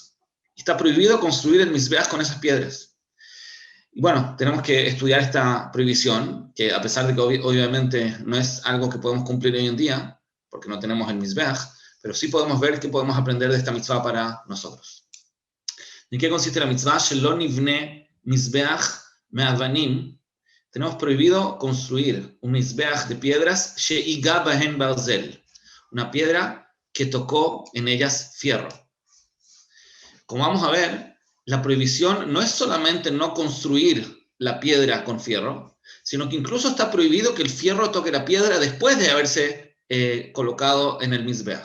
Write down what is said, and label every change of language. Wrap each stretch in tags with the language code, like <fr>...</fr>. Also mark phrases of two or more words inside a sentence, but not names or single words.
<es>Está prohibido construir el mizbeach con esas piedras. Y bueno, tenemos que estudiar esta prohibición, que a pesar de que obviamente no es algo que podemos cumplir hoy en día, porque no tenemos el mizbeach, pero sí podemos ver qué podemos aprender de esta mitzvah para nosotros. ¿En qué consiste la mitzvah?</es> <he>שלא נבנה מזבח מאבנים.</he> <es>Tenemos prohibido construir un mizbeach de piedras</es> <he>שנגע בהן ברזל,</he> <es>una piedra que tocó en ellas fierro. Como vamos a ver, la prohibición no es solamente no construir la piedra con fierro, sino que incluso está prohibido que el fierro toque la piedra después de haberse colocado en el mizbeach.</es>